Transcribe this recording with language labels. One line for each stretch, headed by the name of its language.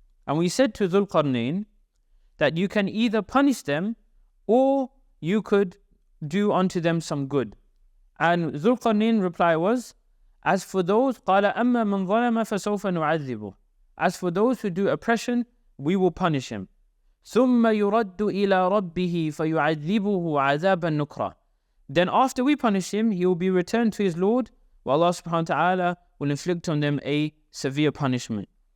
English: And we said to Dhul Qarnayn that you can either punish them or you could do unto them some good. And Dhul Qarnayn reply was, As for those,
Arabic: قَالَ أَمَّا مَنْ ظَلَمَ فَسَوْفَ نُعَذِّبُهُ.
English: As for those who do oppression, we will punish him.
Arabic: ثُمَّ يُرَدُّ إِلَىٰ رَبِّهِ فَيُعَذِّبُهُ عَذَابًا نُكْرًا.
English: Then after we punish him, he will be returned to his Lord, while Allah subhanahu wa ta'ala will inflict on them a severe punishment.